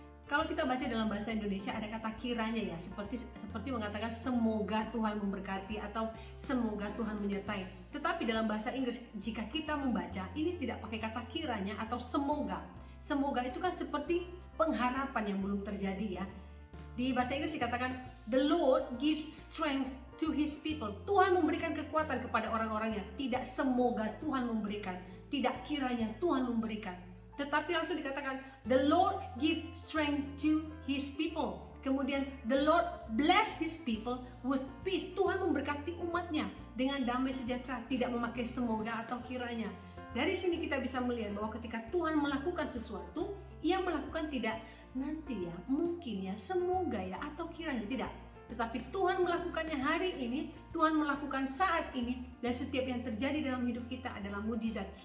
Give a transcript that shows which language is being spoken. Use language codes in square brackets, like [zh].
[id] Kalau kita baca dalam bahasa Indonesia ada kata kiranya ya, seperti mengatakan semoga Tuhan memberkati atau semoga Tuhan menyertai. Tetapi dalam bahasa Inggris jika kita membaca ini tidak pakai kata kiranya atau semoga. Semoga itu kan seperti pengharapan yang belum terjadi ya. Di bahasa Inggris dikatakan [en] the Lord gives strength to his people. Tuhan memberikan kekuatan kepada orang-orangnya. Tidak semoga Tuhan memberikan, tidak kiranya Tuhan memberikan. [id] Tetapi langsung dikatakan [en] the Lord give strength to his people. [id] Kemudian [en] the Lord bless his people with peace. [id] Tuhan memberkati umatnya dengan damai sejahtera, tidak memakai semoga atau kiranya. Dari sini kita bisa melihat bahwa ketika Tuhan melakukan sesuatu, ia melakukan tidak nanti ya, mungkin ya, semoga ya, atau kiranya, tidak. Tetapi Tuhan melakukannya hari ini, Tuhan melakukan saat ini, dan setiap yang terjadi dalam hidup kita adalah mujizat.